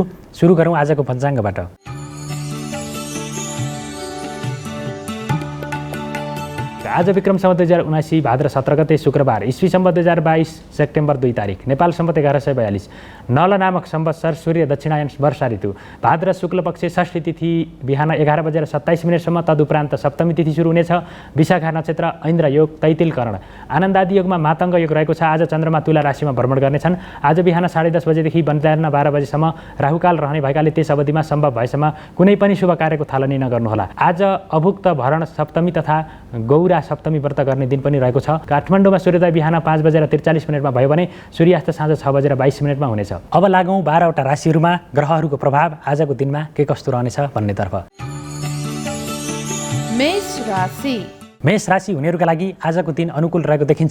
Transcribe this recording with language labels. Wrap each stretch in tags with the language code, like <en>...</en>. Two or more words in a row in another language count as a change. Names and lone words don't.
<ne>सुरु गरौँ आजको पञ्चाङ्गबाट। आज विक्रम सम्वत 2079 भाद्र 17 गते शुक्रबार, ईस्वी सम्वत 2022 सेप्टेम्बर 2 तारिक, नेपाल सम्वत 1142, नल नामक संवत्सर, सूर्य दक्षिणायन वर्षा ऋतु, भाद्र शुक्ल पक्ष षष्ठी तिथि बिहान 11:27 तदुपरान्त सप्तमी तिथि सुरु हुनेछ। विशाखा नक्षत्र, ऐन्द्र योग, तैतिल करण, आनन्दादि योगमा मातङ्ग योग रहेको छ। आज चन्द्रमा तुला राशिमा भ्रमण गर्नेछन्। आज बिहान 10:30 बजेदेखि 12 बजेसम्म राहुकाल रहने भएकाले त्यस अवधिमा सम्भव भएसम्म कुनै पनि शुभ कार्यको थालनी नगर्नुहोला। आज अभुक्त भरण सप्तमी तथा गौरा सप्तमी व्रत गर्ने दिन पनि रहेको छ। काठमाडौँमा सूर्योदय बिहान 5:43 भयो भने सूर्यास्त साँझ 6:22 हुनेछ। अब लागौँ 12वटा राशिहरूमा ग्रहहरूको प्रभाव आजको दिनमा के कस्तो रहनेछ भन्नेतर्फ। मेष राशि मेष राशि हुनेहरूका लागि आजको दिन अनुकूल रहेको देखिन्छ।</ne>